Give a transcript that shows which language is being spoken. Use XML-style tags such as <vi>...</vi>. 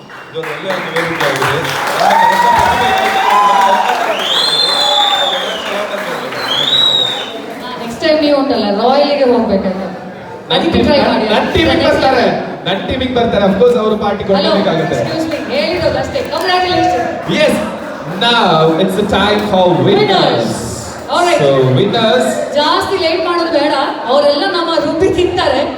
<kn>ಇದೊಂದು ಒಳ್ಳೆಯ ಒಂದು ವೇದಿಕೆ ಆಗಿದೆ. ನೆಕ್ಸ್ಟ್ ಟೈಮ್ ನೀವು ಉಂಟಲ್ಲ ರಾಯಲ್ಗೆ ಹೋಗ್ಬೇಕಂತ ಅದಕ್ಕೆ ಟ್ರೈ ಮಾಡಿ. ನನ್ನ ಟೀಮಿಗೆ ಬರ್ತಾರೆ, ನನ್ನ ಟೀಮಿಗೆ ಬರ್ತಾರೆ. ಅಫ್ಕೋರ್ಸ್ ಅವರು ಪಾರ್ಟಿ ಹಲೋ, ಕೊಡಬೇಕಾಗುತ್ತೆ. ಎಕ್ಸ್ಕ್ಯೂಸ್ ಮೀ, ಹೇಳಿರೋದು ಅಷ್ಟೇ. Congratulation.</kn> <en>Yes, now it's the time for winners. All right. So winners.</en> <kn>ಜಾಸ್ತಿ ಲೇಟ್ ಮಾಡೋದು ಬೇಡ, ಅವರೆಲ್ಲ ನಮ್ಮ ರುಬ್ಬಿ ತಿಂತಾರೆ.</kn>